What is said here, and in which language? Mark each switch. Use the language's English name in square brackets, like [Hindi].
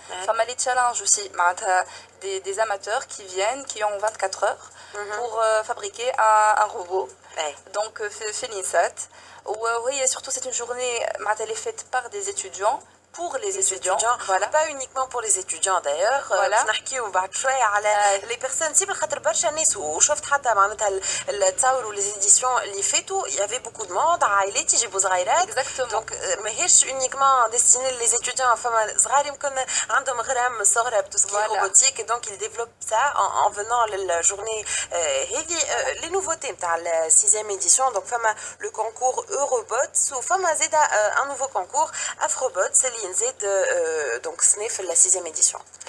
[French] Enfin, les challenges aussi, des amateurs qui viennent, qui ont 24 heures pour fabriquer un robot. Donc, fait l'INSAT. Oui, et surtout, c'est une journée, elle est faite par des étudiants. Pour les étudiants, voilà. Pas uniquement pour les étudiants d'ailleurs. Voilà. [Arabic] نحكيو بعد شوية على [French] les personnes [Arabic] سي بالخاطر برشا ناس وشفت حتى معناتها التصاور ولي [French] éditions [Arabic] اللي فاتوا [French] il y avait beaucoup de monde [Arabic] عائلات يجيبوا صغيرات. [French] Exactement. Donc [Arabic] ماهيش [French] uniquement destiné les étudiants [Arabic] فما صغار يمكن عندهم غرام صغرى [French] tout ce qui est robotique et donc ils développent ça en venant la journée [Arabic] هذه [French] les nouveautés [Arabic] نتاع [French] la 6e édition. Donc [Arabic] فما [French] le concours Eurobots [Arabic] وفما زيدا [French] un nouveau concours Afrobots [Arabic] اللي نزيد [French] donc SNEF la 6e édition.